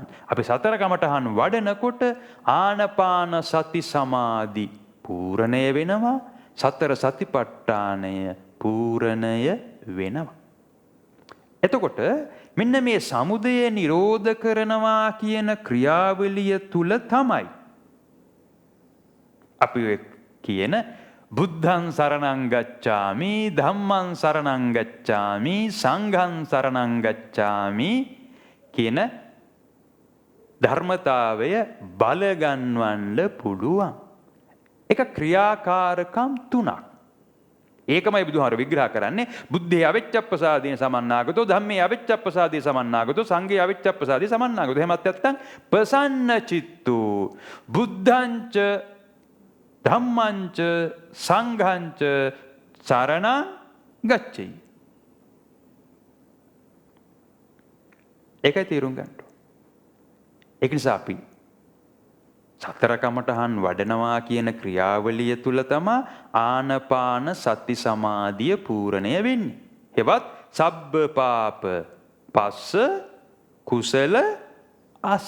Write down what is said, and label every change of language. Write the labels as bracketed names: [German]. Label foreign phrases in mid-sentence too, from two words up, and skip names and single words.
[Sinhala] අපි සතර කමඨහන් වඩනකොට ආනපාන සති සමාධි පූර්ණය වෙනවා, සතර සතිපට්ඨානය පූර්ණය වෙනවා. එතකොට මෙන්න මේ සමුදය නිරෝධ කරනවා කියන ක්‍රියාවලිය තුල තමයි අපි කියන [Pali] බුද්ධං සරණං ගච්ඡාමි, ධම්මං සරණං ගච්ඡාමි, සංඝං සරණං ගච්ඡාමි [Sinhala] කියන ධර්මතාවය බලගන්වන්න පුළුවන්. ඒක ක්‍රියාකාරකම් තුනක්. ඒකමයි බුදුහාර විග්‍රහ කරන්නේ. [Pali] බුද්ධේ අවිච්ඡප්පසාදීන සමන්නාගතෝ, ධම්මේ අවිච්ඡප්පසාදී සමන්නාගතෝ, සංඝේ අවිච්ඡප්පසාදී සමන්නාගතෝ. [Sinhala] එහෙමත් නැත්නම් [Pali] ප්‍රසන්න චිත්තෝ බුද්ධංච ධම්මංච සංඝංච සරණං ගච්ඡයි. [Sinhala] ඒකයි තේරුම් ගන්න. ඒක නිසා අපි සතර කමඨහන් වඩනවා කියන ක්‍රියාවලිය තුල තමයි ආනපාන සති සමාධිය පූර්ණය වෙන්නේ. [Pali] හෙවත් සබ්බ පාප පස්ස කුසල අස්ස.